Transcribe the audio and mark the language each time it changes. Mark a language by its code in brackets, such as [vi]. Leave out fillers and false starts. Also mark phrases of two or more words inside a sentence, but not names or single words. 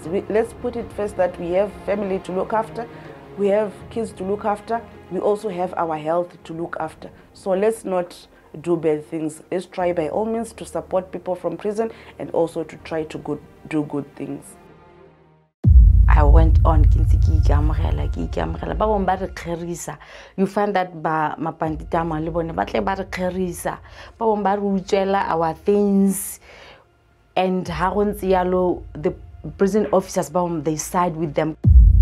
[en] Let's put it first that we have family to look after, we have kids to look after, we also have our health to look after. So let's not do bad things. Let's try by all means to support people from prison, and also to try to do good things. I went on [tn] ke ntse ke ikamohela ba bong ba re kgerisa. [en] You find that [tn] ba mapandita ma le bone ba tle ba re kgerisa ba bong ba re utswela [en] our things, [tn] and ha go ntse yalo [en] the prison officers [tn] ba bong [en] they side with them.